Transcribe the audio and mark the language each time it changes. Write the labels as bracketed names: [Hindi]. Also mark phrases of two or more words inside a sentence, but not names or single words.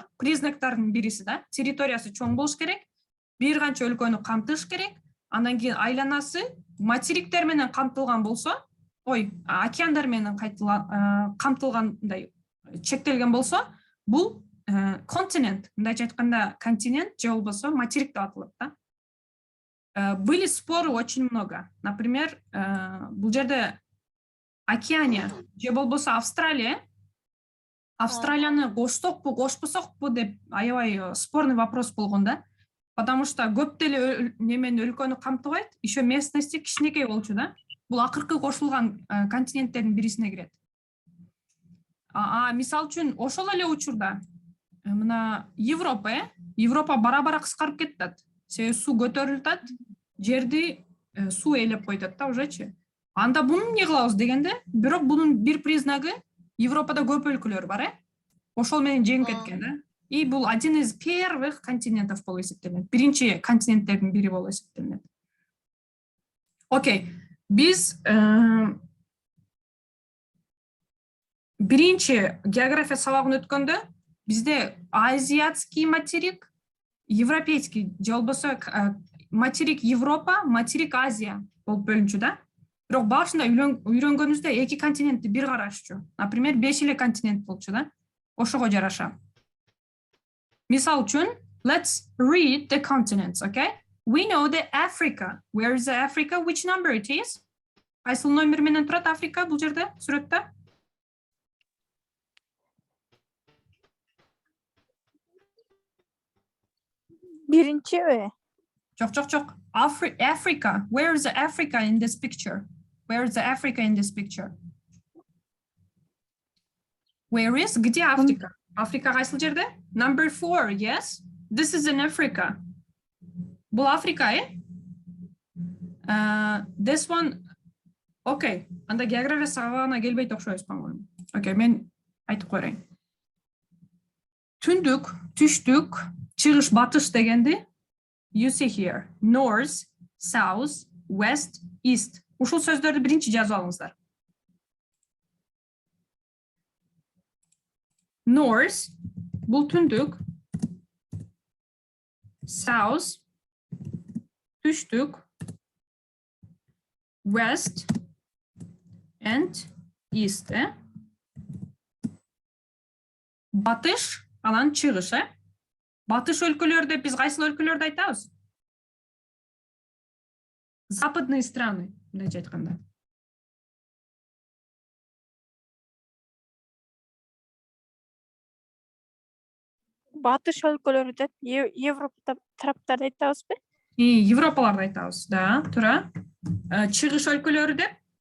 [Kyrgyz] Признактардын бириси да, территориясы чоң болуш керек, бир канча өлкөнү камтыш керек. Андан кийин айланасы материктер менен камтылган болсо, океандар менен камтылгандай чектелген болсо, бул континент, мындайча айтканда континент же болбосо материк деп аталат да. [Russian] Были споры очень много. Например, [Kyrgyz] бул жерде Океания же болбосо Австралия. Австралияны коштокпу, кошпосокпу деп аябай [Russian] спорный вопрос [Kyrgyz] болгон да. [Russian] Потому что [Kyrgyz] көп деле немени өлкөнү камтыбайт, [Russian] еще местности [Kyrgyz] кичинекей болчу да. Бул акыркы кошулган континенттердин бирисине кирет. Мисалы үчүн ошол эле учурда мына Европа бара-бара кыскарып кетет. Себеби суу көтөрүлүп атат, жерди суу ээлеп койтат да ужечи. Анда буну эмне кылабыз дегенде, бирок бунун бир признагы Европада көп өлкөлөр бар, ошол менен жеңип кеткен да. [Russian] И бул один из первых континентов [Kyrgyz] болуп эсептелет. Биринчи континенттердин бири болуп эсептелет. Окей, биз биринчи география сабагын өткөндө бизде [Russian] азиатский материк, [Kyrgyz] европейский же болбосо материк Европа, материк Азия болуп бөлүнчү да. Бирок башында үйрөнгөнүбүздө эки континентти бир карашчу. Например, 5 эле континент болчу да. Ошого жараша. Мисалы үчүн, [English] let's read the continents, okay? We know that Africa. Where is Africa? Which number it is? [Kyrgyz] Кайсыл номер менен турат Африка бул жерде, сүрөттө? Биринчиби? Жок. [English] Africa. Where is Africa in this picture? Where is Africa in this picture? Where is? [Russian] Где Африка? [Kyrgyz] Африка кайсыл жерде? [English] Number 4, yes? This is in Africa. [Kyrgyz] Бул Африка, [English] This one, okay. [Kyrgyz] Анда география сабагына келбейт окшойбуз по-моему. Okay, мен айтып коеюн. Түндүк, түштүк, чыгыш, батыш дегенди [English] you see here. North, south, west, east [Kyrgyz] Ушул сөздөрдү биринчи жазып алыңыздар. North бул түндүк. South түштүк. [English] West and East. [Kyrgyz] Батыш, анан чыгыш. Батыш өлкөлөрдү биз кайсыл өлкөлөрдү айтабыз? [Russian] Западные страны, [Kyrgyz] мындайча айтканда. Батыш өлкөлөрү деп Европа тараптарды айтабызбы? Европаларды айтабыз, да, туура. Чыгыш өлкөлөрү деп?